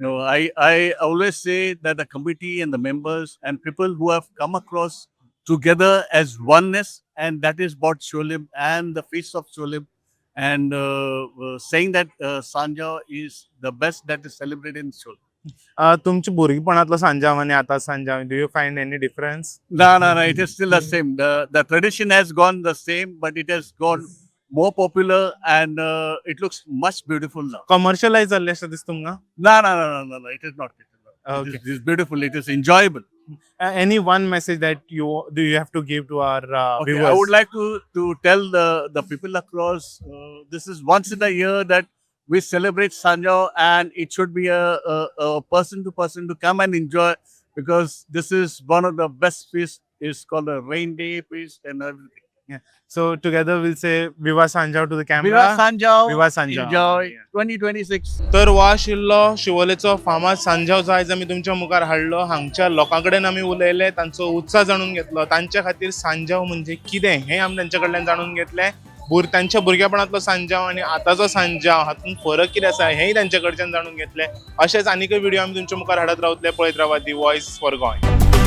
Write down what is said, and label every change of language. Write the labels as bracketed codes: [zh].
[en] No, I always say that the committee and the members and people who have come across together as oneness, and that is what Sholim and the Feast of Sholim, and saying that Sanjav is the best that is celebrated in Sholim. [gom] तुमच्या भुरगेपणांतलो सांजाव आनी आतां Sanjao [en] Do you find any difference No, it is still the same. The tradition has gone the same, but it has gone more popular and it looks much beautiful now. [gom] Commercialise जाल्ले अशें दिसता तुमकां [en] No, it is not. Okay. It is beautiful. It is enjoyable. Any one message that you have to give to our Okay, viewers? I would like to tell the people across. This is once in a year that we celebrate Sanjav, and it should be a person to person to come and enjoy, because this is one of the best feasts. It's called a rain day feast and everything. So together we'll say Viva Sanjav to the camera. Viva Sanjav. Viva Sanjav. Enjoy Yeah. 2026. [gom] तर हो आशिल्लो शिवोलेचो फामाद सांजाव जो आयज आमी तुमच्या मुखार हाडलो हांगच्या लोकां कडेन आमी उलयले तांचो उत्साह जाणून घेतलो तांच्या खातीर सांजाव म्हणजे कितें हें आमी तांच्या कडल्यान जाणून घेतलें तांच्या भुरगेपणांतलो सांजाव आनी आतांचो सांजाव हातूंत फरक कितें आसा हेंय तांच्या कडच्यान जाणून घेतलें अशेंच आनीकय व्हिडिओ आमी तुमच्या मुखार हाडत रावतले पळयत रावात दी वॉयस फॉर गोंय.